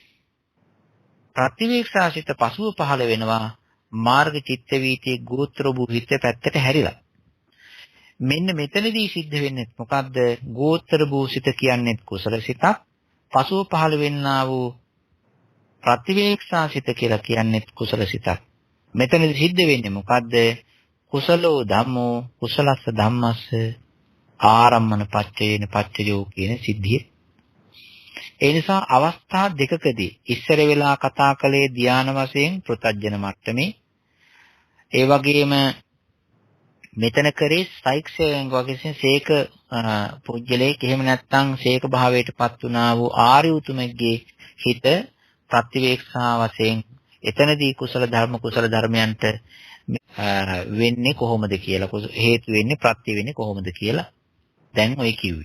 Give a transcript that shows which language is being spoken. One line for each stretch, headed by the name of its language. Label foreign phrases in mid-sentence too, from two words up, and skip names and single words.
Sinhala: ප්‍රතිවේක්ෂාසිත පසුව පහළ වෙනවා මාර්ග චිත්ත වීතියේ ගෝත්‍ර භූහිත පැත්තට හැරිලා. මෙන්න මෙතනදී සිද්ධ වෙන්නේ මොකද්ද? ගෝත්‍ර භූසිත කියන්නේ කුසල සිතක්. පසුව පහළ වෙන්නා වූ ප්‍රතිවේක්ෂාසිත කියලා කියන්නේ කුසල සිතක්. මෙතනදී සිද්ධ වෙන්නේ මොකද්ද?
Pali: කුසලෝ ධම්මෝ කුසලස්ස ධම්මස්ස ආරම්මන පච්චේන පච්චයෝ
Sinhala: කියන සිද්ධිය. ඒ නිසා අවස්ථා දෙකකදී ඉස්සර වෙලා කතා කළේ ධාන වශයෙන් පෘතජ්ජන මට්ටමේ. ඒ වගේම මෙතන කරේ සයික්ෂයෙන් වගේ සීක පුජ්‍යලේ එහෙම නැත්නම් සීක භාවයටපත් වුණා වූ ආර්ය උතුමෙක්ගේ හිත ප්‍රතිවේක්ෂා වශයෙන් එතනදී කුසල ධර්මයන්ට වෙන්නේ කොහොමද කියලා හේතු වෙන්නේ ප්‍රත්‍ය වෙන්නේ කොහොමද කියලා දැන් ඔය කිව්වේ.